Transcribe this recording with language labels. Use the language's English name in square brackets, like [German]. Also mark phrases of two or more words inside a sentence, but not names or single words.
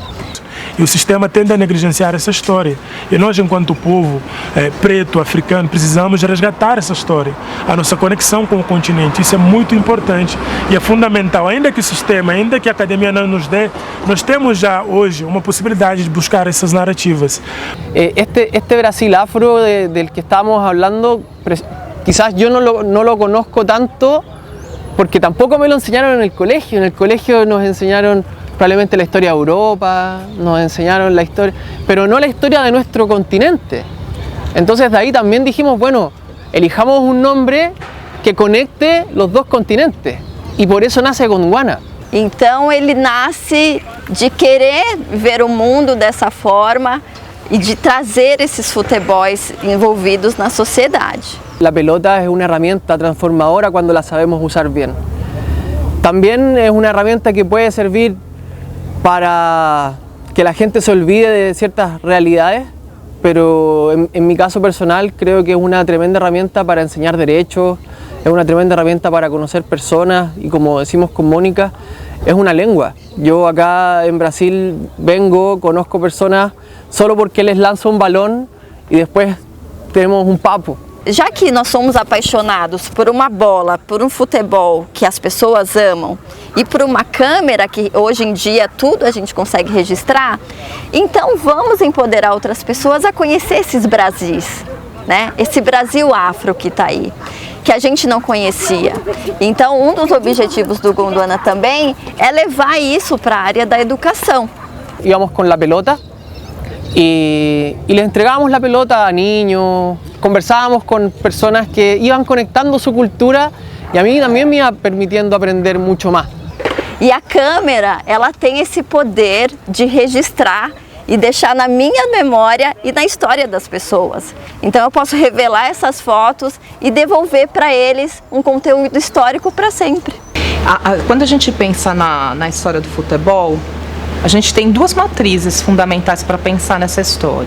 [Portuguese] E o sistema tende a negligenciar essa história. E nós, enquanto povo preto, africano, precisamos resgatar essa história, a nossa conexão com o continente. Isso é muito importante e é fundamental. Ainda que o sistema, ainda que a academia não nos dê, nós temos já hoje uma possibilidade de buscar essas narrativas. [Spanish] Este Brasil afro del que estamos hablando, quizás yo no lo conozco tanto porque tampoco me lo enseñaron en el colegio. En el colegio nos enseñaron probablemente la historia de Europa, nos enseñaron la historia, pero no la historia de nuestro continente. Entonces de ahí también dijimos, bueno, elijamos un nombre que conecte los dos continentes, y por eso nace Gondwana. [Portuguese] Então ele nasce de querer ver o mundo dessa forma e de trazer esses futebols envolvidos na sociedade. [Spanish] La pelota es una herramienta transformadora cuando la sabemos usar bien. También es una herramienta que puede servir para que la gente se olvide de ciertas realidades, pero en mi caso personal creo que es una tremenda herramienta para enseñar derechos, es una tremenda herramienta para conocer personas y, como decimos con Mónica, es una lengua. Yo acá en Brasil vengo, conozco personas solo porque les lanzo un balón y después tenemos un papo. [Portuguese] Já que nós somos apaixonados por uma bola, por um futebol que as pessoas amam e por uma câmera que hoje em dia tudo a gente consegue registrar, então vamos empoderar outras pessoas a conhecer esses Brasis, né? Esse Brasil afro que está aí, que a gente não conhecia. Então um dos objetivos do Gondwana também é levar isso para a área da educação. [Spanish] Íbamos con la pelota y le entregábamos la pelota a niños, conversábamos con personas que iban conectando su cultura y a mí también me iba permitiendo aprender mucho más. [Portuguese] E a câmera, ela tem esse poder de registrar e deixar na minha memória e na história das pessoas. Então eu posso revelar essas fotos e devolver para eles um conteúdo histórico para sempre. Quando a gente pensa na história do futebol, a gente tem duas matrizes fundamentais para pensar nessa história.